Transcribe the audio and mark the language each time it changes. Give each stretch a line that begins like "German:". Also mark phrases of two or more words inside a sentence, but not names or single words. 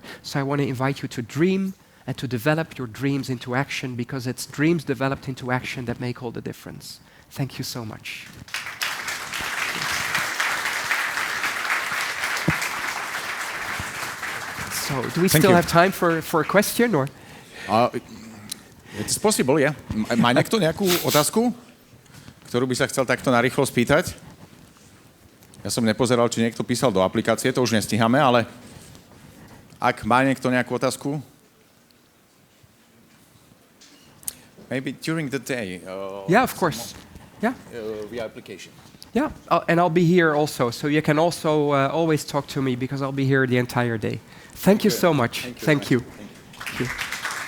English: So I want to invite you to dream and to develop your dreams into action, because it's dreams developed into action that make all the difference. Thank you so much. So, do we still have time for a question, or? It's possible, yeah.
Slovak: Má niekto nejakú otázku, ktorú by sa chcel takto narýchlo spýtať? Ja som nepozeral, či niekto písal do aplikácie, to už nestíhame, ale ak má niekto nejakú otázku?
English: Maybe during the day. Yeah, of course. Yeah. Via application. Yeah, and I'll be here also, so you can also always talk to me, because I'll be here the entire day. Thank you so much. Thank you. Thank you.